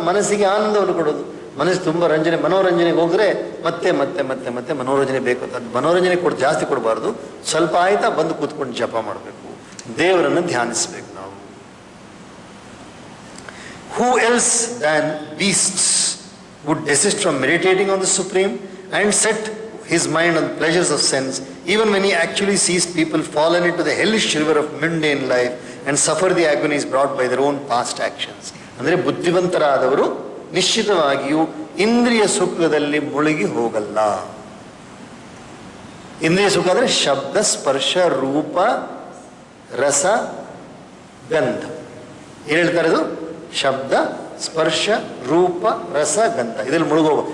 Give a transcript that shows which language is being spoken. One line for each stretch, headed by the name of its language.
Kannada: ಮನಸ್ಸಿಗೆ ಆನಂದವನ್ನು ಕೊಡೋದು. ಮನಸ್ಸು ತುಂಬ ಮನೋರಂಜನೆಗೆ ಹೋದರೆ ಮತ್ತೆ ಮತ್ತೆ ಮತ್ತೆ ಮತ್ತೆ ಮನೋರಂಜನೆ ಬೇಕು ಅಂತ. ಮನೋರಂಜನೆ ಜಾಸ್ತಿ ಕೊಡಬಾರ್ದು. ಸ್ವಲ್ಪ ಆಯ್ತಾ ಬಂದು ಕೂತ್ಕೊಂಡು ಜಪ ಮಾಡಬೇಕು, ದೇವರನ್ನು ಧ್ಯಾನಿಸಬೇಕು ನಾವು.
English: Who else than beasts would desist from meditating on the Supreme and set his mind on the pleasures of sense, even when he actually sees people fallen into the hellish river of mundane life and suffer the agonies brought by their own past actions.
Kannada: ಅಂದರೆ ಬುದ್ಧಿವಂತರಾದವರು ನಿಶ್ಚಿತವಾಗಿಯೂ ಇಂದ್ರಿಯ ಸುಖದಲ್ಲಿ ಮುಳುಗಿ ಹೋಗಲ್ಲ. ಇಂದ್ರಿಯ ಸುಖ ಅಂದರೆ ಶಬ್ದ, ಸ್ಪರ್ಶ, ರೂಪ, ರಸ, ಗಂಧ. ಏನು ಹೇಳ್ತಾರೆ ಅದು? ಶಬ್ದ, ಸ್ಪರ್ಶ, ರೂಪ, ರಸ, ಗಂಧ. ಇದರಲ್ಲಿ ಮುಳುಗೋಗ.